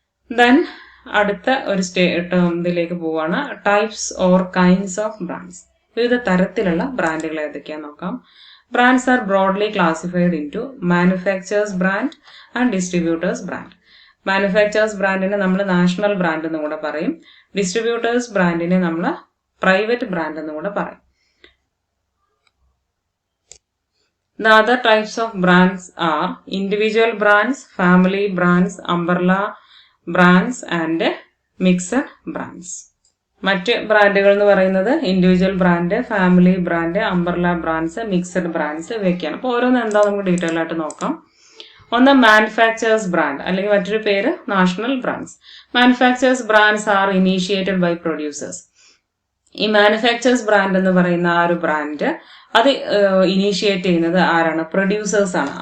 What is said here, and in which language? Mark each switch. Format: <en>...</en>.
<en>then</en> <ml>അടുത്ത ഒരു ഇതിലേക്ക് പോവാണ്,</ml> <en>Types or kinds of brands.</en> <ml>വിവിധ തരത്തിലുള്ള ബ്രാൻഡുകൾ ഏതൊക്കെയാന്ന് നോക്കാം.</ml> <en>Brands are broadly classified into manufacturers brand and distributors brand.</en> <ml>Manufacturers brandനെ നമ്മൾ നാഷണൽ ബ്രാൻഡ് എന്നും കൂടെ പറയും. ഡിസ്ട്രിബ്യൂട്ടേഴ്സ് ബ്രാൻഡിനെ നമ്മൾ പ്രൈവറ്റ് ബ്രാൻഡ് എന്നും കൂടെ പറയും.</ml> <en>The other types of brands are individual brands, family brands, umbrella brands and mixed brands.</en> <ml>മറ്റ് ബ്രാൻഡുകൾ എന്ന് പറയുന്നത് individual brand, family brand, umbrella brands, mixed brands, ഇവയൊക്കെയാണ്. അപ്പോൾ ഓരോന്ന് എന്താ നമുക്ക് ഡീറ്റെയിൽ ആയിട്ട് നോക്കാം. ഒന്ന് മാനുഫാക്ചേഴ്സ് ബ്രാൻഡ്, അല്ലെങ്കിൽ മറ്റൊരു പേര് national brands.</ml> <en>Manufacturers brands are initiated by producers.</en> <ml>ഈ മാനുഫാക്ചേഴ്സ് ബ്രാൻഡ് എന്ന് പറയുന്ന ആ ഒരു ബ്രാൻഡ് അത് ഇനീഷ്യേറ്റ് ചെയ്യുന്നത് ആരാണ്? പ്രൊഡ്യൂസേഴ്സ് ആണ്.</ml>